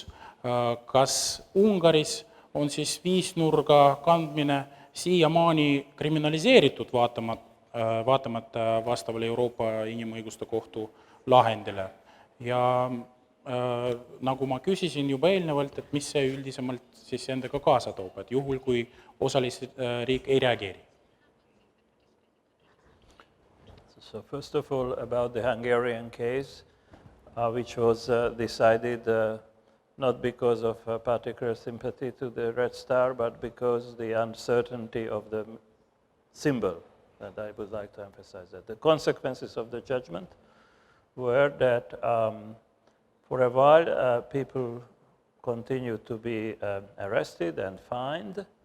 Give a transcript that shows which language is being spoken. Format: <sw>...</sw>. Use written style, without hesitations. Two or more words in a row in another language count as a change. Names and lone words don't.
<et>Kas Ungaris on siis viisnurga kandmine siiamaani kriminaliseeritud vaatamata vastavale Euroopa Inimõiguste Kohtu lahendile? Ja nagu ma küsisin juba eelnevalt, et mis see üldisemalt siis endaga kaasa toob, et juhul, kui osalisriik ei reageeri?</et> <en>So first of all, about the Hungarian case, which was decided not because of particular sympathy to the Red Star, but because the uncertainty of the symbol, that I would like to emphasize that. The consequences of the judgment were that for a while people continued to be arrested and fined.</en>